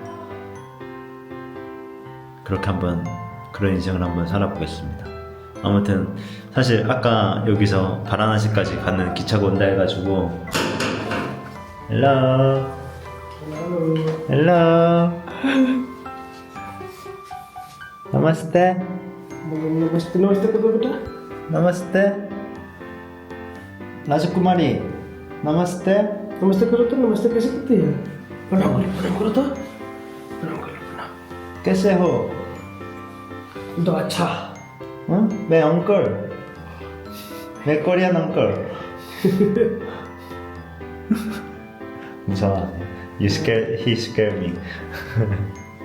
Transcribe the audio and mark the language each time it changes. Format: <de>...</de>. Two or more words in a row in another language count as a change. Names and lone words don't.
<ko>그렇게 그런 인생을 한번 살아보겠습니다. 아무튼 사실 아까 여기서 바라나시까지 가는 기차가 온다 해가지고 헬로 नमस्ते</ko> <hi>नमस्ते करो बेटा नमस्ते राजकुमारी नमस्ते नमस्ते करो तो नमस्ते कैसे करती है प्रणाम करो तो प्रणाम करो प्रणाम कैसे हो तो अच्छा मैं अंकल मैं कोरियन अंकल 무서워.</hi> <en>He scared me.</en>